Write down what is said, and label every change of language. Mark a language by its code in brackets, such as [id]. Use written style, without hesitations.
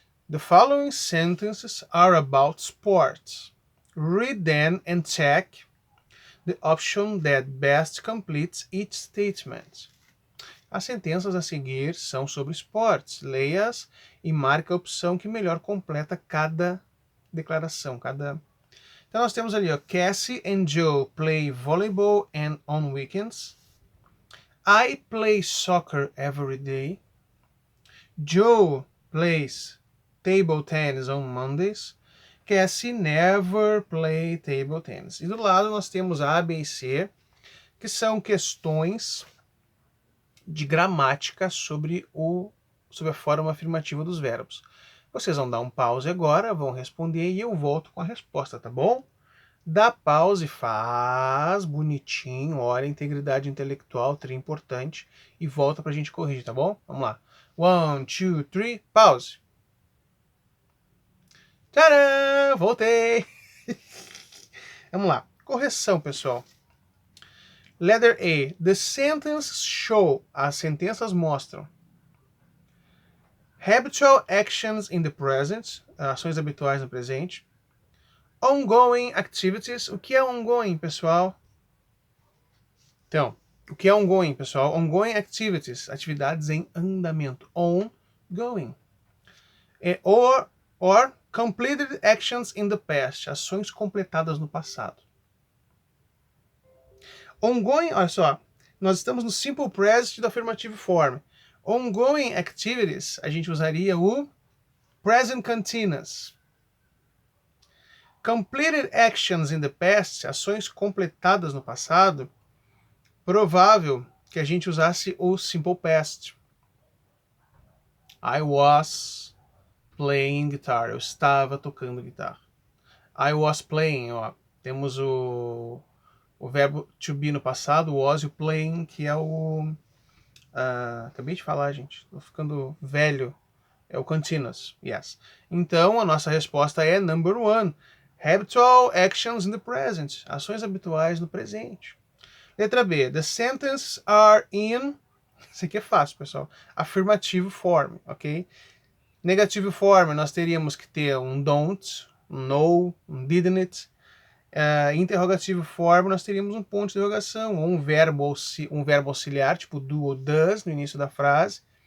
[en] The following sentences are about sports. Read them and check the option that best completes each statement. [pt] As sentenças a seguir são sobre esportes. Leia-as e marque a opção que melhor completa cada declaração, cada... Então nós temos ali, ó, [en] Cassie and Joe play volleyball and on weekends. I play soccer every day. Joe plays table tennis on Mondays. Cassie never play table tennis. [pt] E do lado nós temos A, B e C, que são questões de gramática sobre a forma afirmativa dos verbos. Vocês vão dar um pause agora, vão responder e eu volto com a resposta, tá bom? Dá pause, faz bonitinho, olha, integridade intelectual, tri importante, e volta pra gente corrigir, tá bom? Vamos lá. 1, 2, 3, pause. Tcharam! Voltei! Vamos lá. Correção, pessoal. Letter A. [en] The sentences show. [pt] As sentenças mostram. [en] Habitual actions in the present. [pt] Ações habituais no presente. [en] Ongoing activities. [pt] O que é ongoing, pessoal? Então, o que é ongoing, pessoal? [en] Ongoing activities. [pt] Atividades em andamento. [en] Ongoing. Or completed actions in the past. [pt] Ações completadas no passado. Ongoing, olha só. Nós estamos no simple present do affirmative form. Ongoing activities, a gente usaria o present continuous. [en] Completed actions in the past, [pt] ações completadas no passado, provável que a gente usasse o simple past. [en] I was playing guitar. [pt] Eu estava tocando guitarra. I was playing, ó. Temos o verbo to be no passado, o was e o playing, que é o... acabei de falar, gente. Tô ficando velho. É o continuous, yes. Então, a nossa resposta é number 1. [en] Habitual actions in the present. [pt] Ações habituais no presente. Letra B. [en] The sentences are in... [pt] Isso aqui é fácil, pessoal. Affirmative form, ok? Negative form, nós teríamos que ter um don't, um no, um didn't. Interrogativo form, nós teríamos um ponto de interrogação, ou um verbo auxiliar, tipo do ou does, no início da frase.